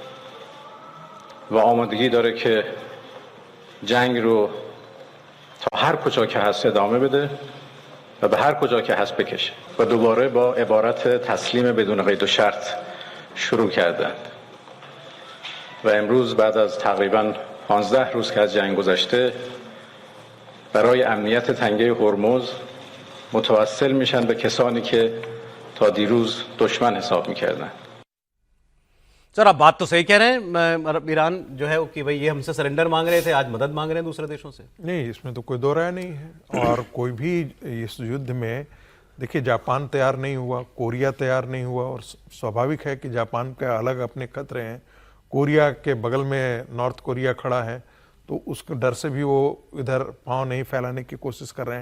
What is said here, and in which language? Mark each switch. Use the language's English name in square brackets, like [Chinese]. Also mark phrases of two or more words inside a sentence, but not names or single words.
[Persian] و آمادگی داره که جنگ رو تا هر کجا که هست ادامه بده و به هر کجا که هست بکشه و دوباره با عبارت تسلیم بدون قید و شرط شروع کردند و امروز بعد از تقریبا 15 روز که از جنگ گذشته برای امنیت تنگه هرمز متوسل میشن به کسانی که تا دیروز دشمن حساب میکردن। [Hindi] सर आप बात तो सही कह रहे हैं, ईरान जो है कि भाई ये हमसे सरेंडर मांग रहे थे, आज मदद मांग रहे हैं दूसरे देशों से। नहीं, इसमें तो कोई दो राय नहीं है। और कोई भी इस युद्ध में देखिए, जापान तैयार नहीं हुआ, कोरिया तैयार नहीं हुआ, और स्वाभाविक है कि जापान के अलग अपने खतरे हैं, कोरिया के बगल में नॉर्थ कोरिया खड़ा है, तो उसके डर से भी वो इधर पांव नहीं फैलाने की कोशिश कर रहे हैं।